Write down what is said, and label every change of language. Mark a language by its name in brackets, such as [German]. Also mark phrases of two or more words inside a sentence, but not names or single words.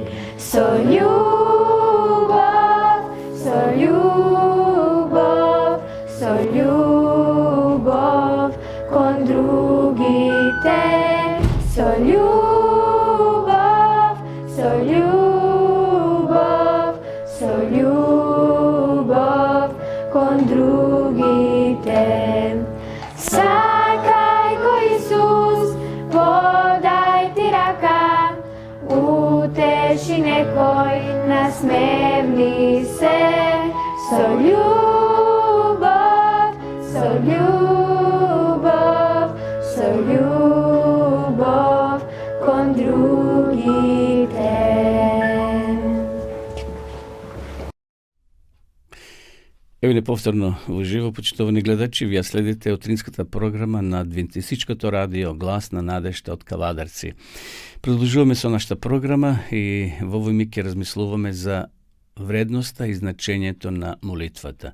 [Macedonian] Со љубов, кон другите. Со љубов, кон другите. Сакај го Исус, подај ти рака, утеши некој, насмевни се. Со љубов, кон другите. Еве не повторно во живо, почитувани гледачи, вие следите утринската програма на Адвентистичкото радио Глас на надежта од Кавадарци. Продолжуваме со нашата програма и во овој миг ќе размислуваме за вредноста и значењето на молитвата.